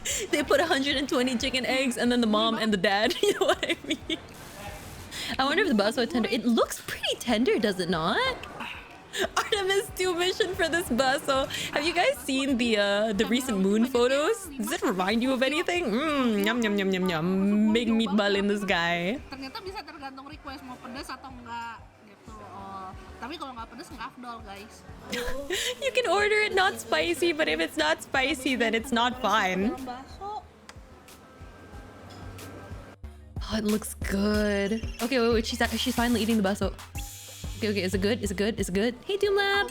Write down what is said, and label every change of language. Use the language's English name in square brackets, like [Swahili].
[English] They put 120 chicken eggs and then the mom and the dad. You know what I mean? I wonder if the baso is tender. It looks pretty tender, does it not? Artemis 2 mission for this baso. Have you guys seen the recent moon photos? Does it remind you of anything? Yum yum yum yum yum. Big meatball in the sky. [Indonesian] Ternyata bisa tergantung request mau pedas atau enggak gitu. Tapi kalau nggak pedas nggak afdol, guys. [English] You can order it not spicy, but if it's not spicy, then it's not fine. Oh, it looks good. Okay, wait, she's finally eating the baso. Okay, is it good? Is it good? Is it good? Hey, Doomlab!